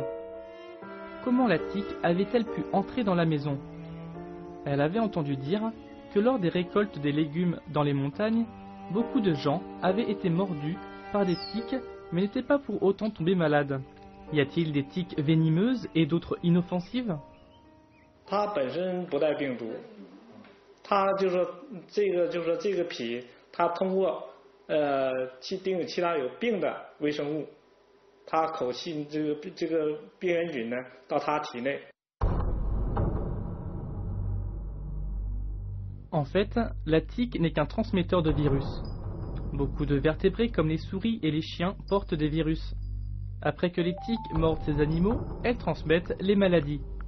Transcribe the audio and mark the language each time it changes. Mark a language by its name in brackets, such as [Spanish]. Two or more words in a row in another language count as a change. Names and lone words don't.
[French] Comment la tique avait-elle pu entrer dans la maison? Elle avait entendu dire que lors des récoltes des légumes dans les montagnes, beaucoup de gens avaient été mordus par des tiques mais n'étaient pas pour autant tombés malades. Y a-t-il des tiques venimeuses et d'autres inoffensives? [Chinese] 它本身不带病毒，它就说这个皮，它通过叮有其他有病的微生物，它口气这个病原菌呢到它体内。 [French] En fait, la tique n'est qu'un transmetteur de virus. Beaucoup de vertébrés comme les souris et les chiens portent des virus. Après que les tiques mordent ces animaux, elles transmettent les maladies.